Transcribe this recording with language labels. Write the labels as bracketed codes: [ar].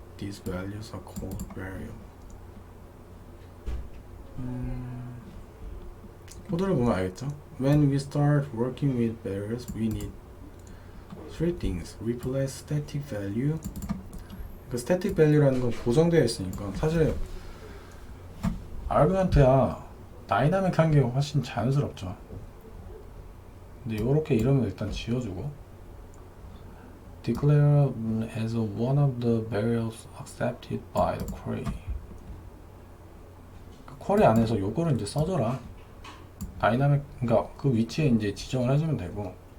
[en] These values are called variable. [ko] 코드를 보면 알겠죠? [en] When we start working with variables, we need three things. Replace static value. [ko] 그 static value라는 건 고정되어 있으니까 사실 아르구먼트야 다이나믹한 게 훨씬 자연스럽죠. 근데 이렇게 이름을 일단 지어주고 [en] declare as one of the variables accepted by the query. [ko] 쿼리 안에서 요거를 이제 써줘라. 다이나믹, 그러니까 그 위치에 이제 지정을 해주면 되고,